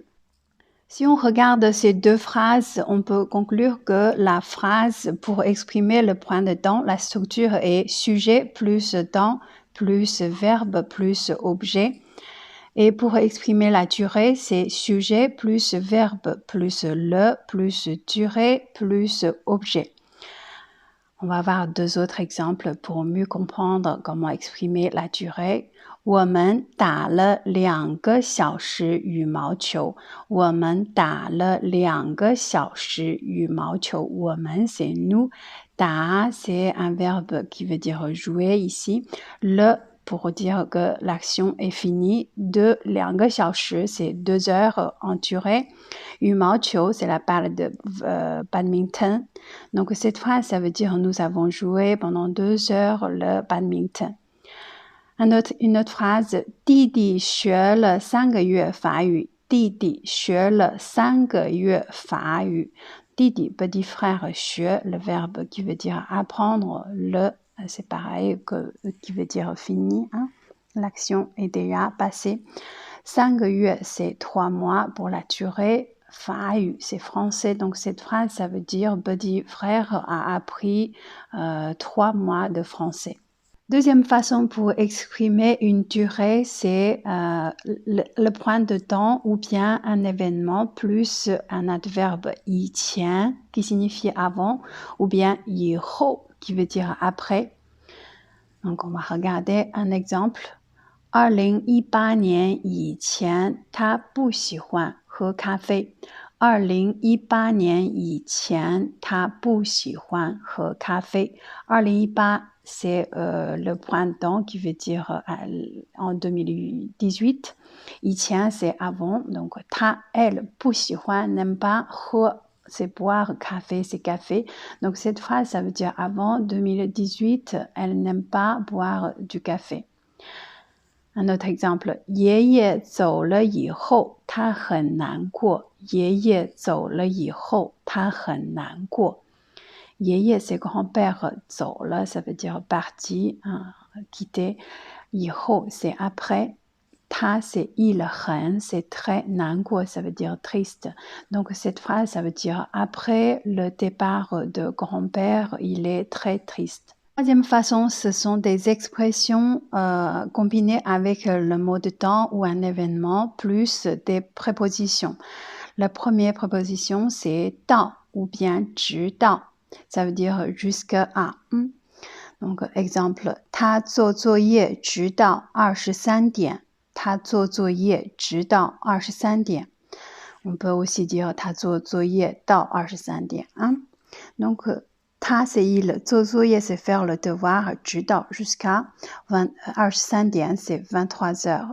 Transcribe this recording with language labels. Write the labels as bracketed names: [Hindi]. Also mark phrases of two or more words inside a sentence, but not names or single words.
[French] Si on regarde ces deux phrases, on peut conclure que la phrase pour exprimer le point de temps, la structure est sujet plus temps plus verbe plus objet. Et pour exprimer la durée, c'est sujet plus verbe plus le plus durée plus objet. On va voir deux autres exemples pour mieux comprendre comment exprimer la durée. [Chinese] 我们打了2个小时羽毛球. 我们打了2个小时羽毛球. [French] 我们 c'est nous. 打 c'est un verbe qui veut dire jouer ici. Le pour dire que l'action est finie. [Chinese] 2 个小时 [French] c'est 2 heures en durée. 羽毛球 c'est la balle de badminton. Donc cette phrase ça veut dire nous avons joué pendant 2 heures le badminton. Une autre phrase, [Chinese] 弟弟学了3个月法语. 弟弟学了3个月法语. 弟弟, [French] petit frère, 学, le verbe qui veut dire apprendre, le, c'est pareil que qui veut dire fini. Hein? L'action est déjà passée. [Chinese] 3 个月, [French] c'est 3 mois pour la durée. [Chinese] 法语, [French] c'est français. Donc cette phrase, ça veut dire petit frère a appris 3 mois de français. Deuxième façon pour exprimer une durée, c'est le point de temps ou bien un événement plus un adverbe 以前 qui signifie avant ou bien 以后 qui veut dire après. Donc on va regarder un exemple. [Chinese] 2018 年以前他不喜欢喝咖啡。2018年以前他不喜欢喝咖啡。 [French] 2018 c'est le printemps qui veut dire en 2018. 以前 c'est avant, donc 他 elle [Chinese] 不喜欢 [French] n'aime pas 喝 c'est boire café, c'est café. Donc cette phrase ça veut dire avant 2018, elle n'aime pas boire du café.Un autre exemple, [Chinese] 爷爷走了以后他很难过。爷爷走了以后他很难过。 [French] 爷爷 c'est grand-père, [Chinese] 走了 [French] ça veut dire parti, quitter. 以后 c'est après. 他 c'est il, 很 c'est très, 难过 ça veut dire triste. Donc cette phrase ça veut dire après le départ de grand-père, il est très triste.Troisième façon, ce sont des expressions combinées avec le mot de temps ou un événement plus des prépositions. La première préposition, c'est 到 ou bien 直到. Ça veut dire jusqu'à. Donc, exemple, [Chinese] 他做作业直到23点。他做作业直到23 点。 [French] On peut aussi dire [Chinese] 他做作业到23 点。 [French] Donc, 他 c'est il, [Chinese] 做作业 [French] c'est faire le devoir, 直到 jusqu'à [Chinese] 23点 [French] c'est 23 heures.